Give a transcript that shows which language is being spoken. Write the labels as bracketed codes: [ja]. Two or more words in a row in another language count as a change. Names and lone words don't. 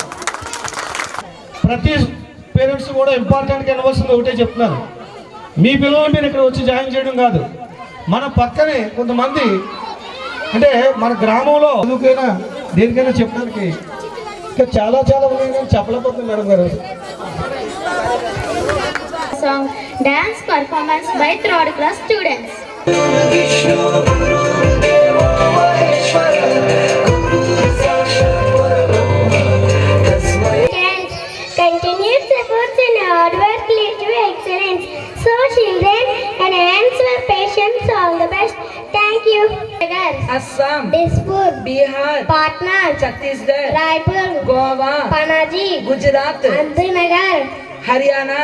[te] ప్రతి పేరెంట్స్ కూడా ఇంపార్టెంట్గా ఇవ్వాల్సింది ఒకటే చెప్తున్నారు, మీ పిల్లలు మీరు ఇక్కడ వచ్చి జాయిన్ చేయడం కాదు, మన పక్కనే కొంతమంది అంటే మన గ్రామంలో చదువుకైనా దేనికైనా చెప్పడానికి ఇంకా చాలా ఉన్నాయి కానీ చెప్పలేకపోతుంది మేడం గారు. [en] Dance performance by third class students. Continuous efforts and hard work lead to excellence. So children, enhance your patience. All the best. Thank you. Assam, Dispur, Bihar, Patna, Chhattisgarh, Raipur, Goa, Panaji, Gujarat, Andhnagar, Haryana,